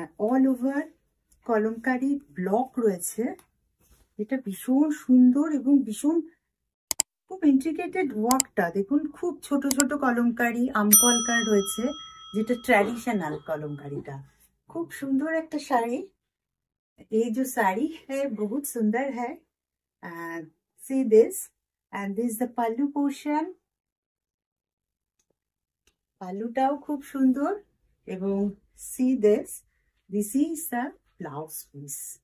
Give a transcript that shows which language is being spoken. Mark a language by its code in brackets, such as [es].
[bn] All over kalamkari block রয়েছে, এটা ভীষণ সুন্দর এবং ভীষণ খুব ইন্ট্রিকেটেড ওয়ার্কটা দেখুন, খুব ছোট ছোট কলমকারি আমকলকার রয়েছে, যেটা ট্র্যাডিশনাল কলমকারিটা। খুব সুন্দর একটা শাড়ি। [hi] ये जो साड़ी है बहुत सुंदर है। [en] see this, and this is the pallu portion। [bn] পাল্লুটাও খুব সুন্দর, এবং [en] see this is the blouse piece।